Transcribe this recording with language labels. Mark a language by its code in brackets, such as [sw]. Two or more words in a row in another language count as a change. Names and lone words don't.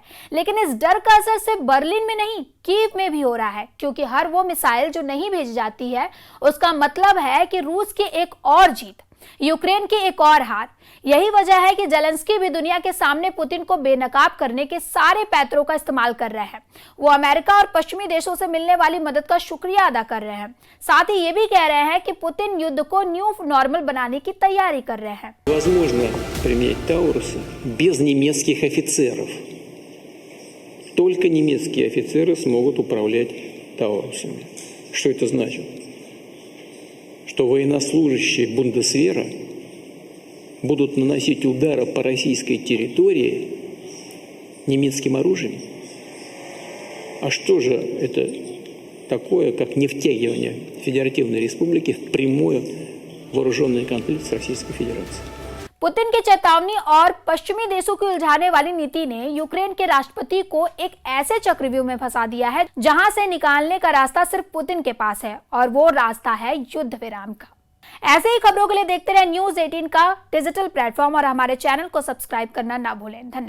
[hi] लेकिन इस डर का असर सिर्फ बर्लिन में नहीं, कीव में भी हो रहा है, क्योंकि हर वो मिसाइल जो नहीं भेजी जाती है उसका मतलब है कि रूस की एक और जीत, यूक्रेन की एक और हार। यही वजह है कि जेलेंस्की भी दुनिया के सामने पुतिन को बेनकाब करने के सारे पैतरों का इस्तेमाल कर रहे हैं। वो अमेरिका और पश्चिमी देशों से मिलने वाली मदद का शुक्रिया अदा कर रहे हैं। साथ ही ये भी कह रहे हैं कि पुतिन युद्ध को [en] new normal [hi] बनाने की तैयारी कर रहे हैं। [ru] Возможно применять Таурусы без немецких офицеров. Только немецкие офицеры смогут управлять Таурусами. Что это значит? Что военнослужащие Бундесвера будут наносить удары по российской территории немецким оружием? А что же это такое, как не втягивание Федеративной Республики в прямой вооруженный конфликт с Российской Федерацией? [hi] पुतिन की चेतावनी और पश्चिमी देशों की उलझाने वाली नीति ने यूक्रेन के राष्ट्रपति को एक ऐसे चक्रव्यूह में फंसा दिया है जहां से निकालने का रास्ता सिर्फ पुतिन के पास है, और वो रास्ता है युद्ध विराम का। ऐसे ही खबरों के लिए देखते रहे न्यूज़ 18 का [en] digital platform [hi] और हमारे चैनल को सब्सक्राइब करना ना भूलें।